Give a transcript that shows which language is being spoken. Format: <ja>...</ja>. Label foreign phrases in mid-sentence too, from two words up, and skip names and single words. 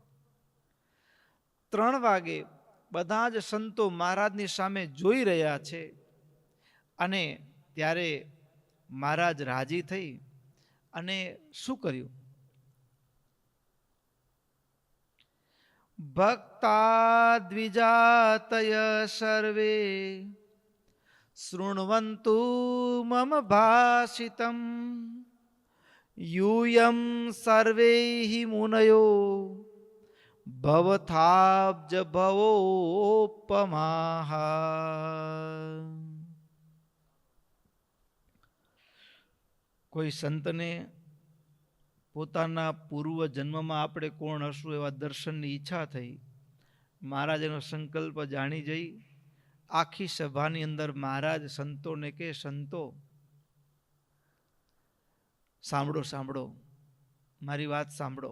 <gu>3 વાગે બધા જ સંતો મહારાજની સામે જોઈ રહ્યા છે અને ત્યારે મહારાજ રાજી થઈ અને શું કર્યું?</gu> <sa>ભક્તા દ્વિજાતય સર્વે શૃણવંતુ મમ ભાષિતમ यूयं सर्वैः मुनयो भवताब्ज भवोपमाः.</sa> <gu>કોઈ સંતને પોતાના પૂર્વ જન્મમાં આપણે કોણ હશું એવા દર્શનની ઈચ્છા થઈ. મહારાજ એનો સંકલ્પ જાણી જઈ આખી સભાની અંદર મહારાજ સંતોને કે, સંતો સાંભળો સાંભળો, મારી વાત સાંભળો.</gu>